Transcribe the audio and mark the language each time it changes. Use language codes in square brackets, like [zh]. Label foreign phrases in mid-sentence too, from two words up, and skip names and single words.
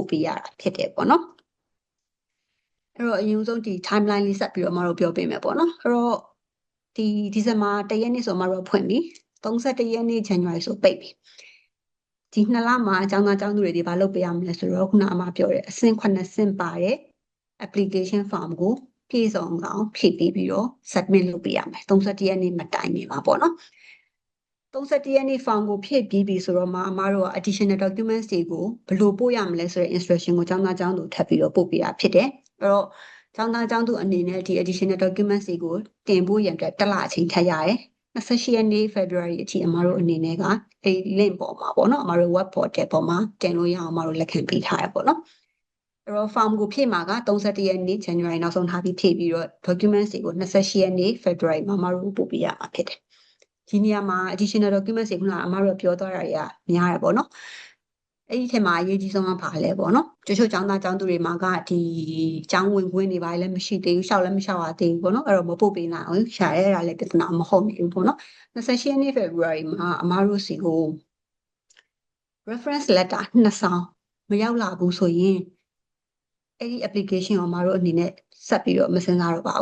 [my] ပေးရတာဖြစ်တယ်ပေါ့နော်အဲ့တော့အရင်ဆုံးဒီ timeline လေးဆက်ပြီးတော့အမတို့ပြောပေးမယ်ပေါ့နော်အဲ့တော့ဒီဒီဇင်ဘာ1ရက်နေ့ဆိုအမတို့ဖွင့်ပြီ31ရက်နေ့ January ဆိုပိတ်ပြီဒီနှစ်လမှာအကြောင်းသားအကြောင်းသူတွေဒီဘာလုပ်ပေးရမလဲဆိုတော့ခုနအမပြောတဲ့အဆင့်9ဆင့်ပါတဲ့ [en] application form [my] ကိုဖြည့်စုံအောင်ဖြည့်ပြီးတော့ submit လုပ်ပေးရမယ်31ရက်နေ့မတိုင်မီပါပေါ့နော် 31ရက်နေ့ form ကိုဖြည့်ပြီးပြီဆိုတော့မှအမတို့က [en] additional documents [my] တွေကိုဘယ်လိုပို့ရမလဲဆိုတဲ့ instruction ကိုကျောင်းသားကျောင်းသူထပ်ပြီးတော့ပို့ပေးရဖြစ်တယ်အဲ့တော့ကျောင်းသားကျောင်းသူအနေနဲ့ဒီ [en] additional documents [my] တွေကိုတင်ဖို့ရန်အတွက်တစ်လအချိန်ထပ်ရတယ်28ရက်နေ့ February အထိအမတို့အနေနဲ့ကဒီ link ပေါ်မှာပေါ့နော်အမတို့ web portal ပေါ်မှာတင်လို့ရ အောင်အမတို့လက်ခံပေးထားရပေါ့နော်အဲ့တော့ form ကိုဖြည့်မှာက31ရက်နေ့ January နောက်ဆုံးထားပြီးဖြည့်ပြီးတော့ documents တွေကို28ရက်နေ့ February မှာအမတို့ပို့ပေးရမှာဖြစ်တယ်ဒီနေရာမှာ [en] additional documents [my] တွေခုနကအမတို့ပြောသွားတာတွေကများတယ်ပေါ့နော်အဲ့ဒီထဲမှာအရေးကြီးဆုံး ကဘာလဲပေါ့နော်တချို့ကျောင်းသားကျောင်းသူတွေမှာကဒီကျောင်းဝင်ခွင့်တွေပါလည်းမရှိသေးဘူးရှောက်လည်းမရှောက်ရသေးဘူးပေါ့နော်အဲ့တော့မပို့ပေးနိုင်အောင်ရှာရဲတာလည်းပြဿနာမဟုတ်ဘူးပေါ့နော် 28ရက်နေ့ February မှာအမတို့စီကို [en] reference letter [my] နှစ်ဆောင်မရောက်လာဘူးဆိုရင်အဲ့ဒီ application ကိုအမတို့အနေနဲ့ဆက်ပြီးတော့မစင်စားတော့ပါ